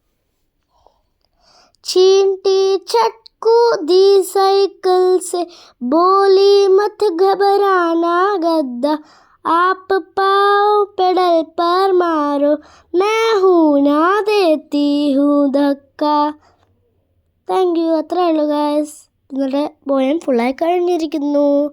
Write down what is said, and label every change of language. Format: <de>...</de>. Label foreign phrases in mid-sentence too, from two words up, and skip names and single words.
<hi>चींटी छट कूदी साइकिल से, बोली मत घबराना गद्दा, आप पाओ पेडल पर मारो, मैं हूँ ना देती हूँ धक्का.</hi> <en>thank you.</en> <ml>അത്രേ ഉള്ളൂ ഗായ്സ്. നിങ്ങളുടെ പോയം ഫുള്ളായി കഴിഞ്ഞിരിക്കുന്നു.</ml>